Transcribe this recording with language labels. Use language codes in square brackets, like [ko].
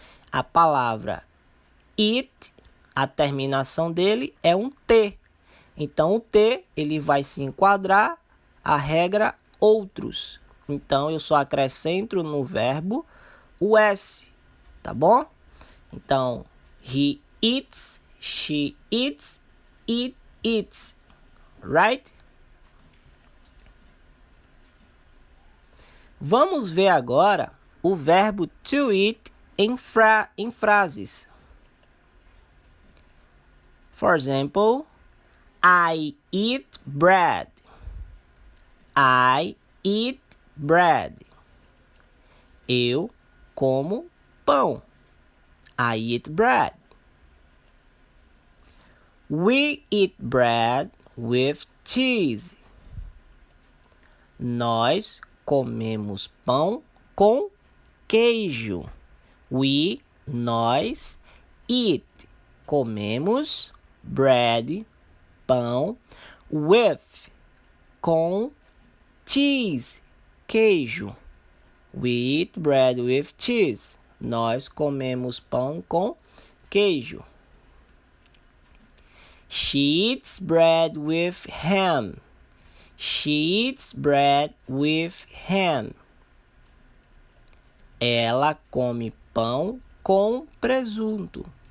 [pt] A palavra eat, a terminação dele é um T. Então, o T ele vai se enquadrar a regra outros. Então, eu só acrescento no verbo o S, tá bom? [en] Então, he eats, she eats, it eats, right? [pt] Vamos ver agora o verbo to eat em frases. [en] For example, I eat bread. I eat bread. [pt] Eu como pão. [en] I eat bread. We eat bread with cheese. [pt] Nós comemos pão com queijo. Nós, eat, comemos bread, pão, with, com cheese, queijo. [en] We eat bread with cheese. [pt] Nós comemos pão com queijo. [en] She eats bread with ham. She eats bread with ham. [pt] Ela come pão com presunto.